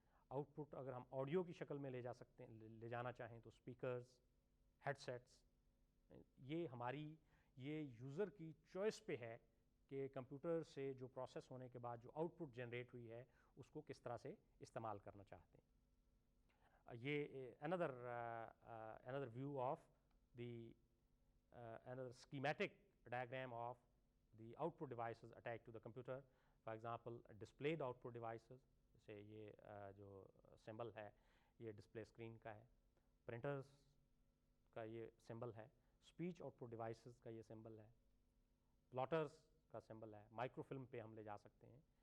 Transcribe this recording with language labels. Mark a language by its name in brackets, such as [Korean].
[Urdu] Out put اگر ہم audio کی شکل میں لے جا سکتے ہیں, لے جانا چاہیں تو اسپیکرز, ہیڈ سیٹس. یہ ہماری یہ یوزر کی چوائس پہ ہے کہ کمپیوٹر سے جو پروسیس ہونے کے بعد جو آؤٹ پٹ جنریٹ ہوئی ہے اس کو کس طرح سے استعمال کرنا چاہتے ہیں. [English] یہ another view of the another schematic diagram of the output devices attached to the computer. For example displayed output devices, [Urdu] جیسے یہ جو سمبل ہے یہ ڈسپلے اسکرین کا ہے, پرنٹرز کا یہ سمبل ہے, اسپیچ آؤٹ پٹ ڈیوائسز کا یہ سمبل ہے, پلاٹرز کا سمبل ہے, مائکرو فلم پہ ہم لے جا سکتے ہیں.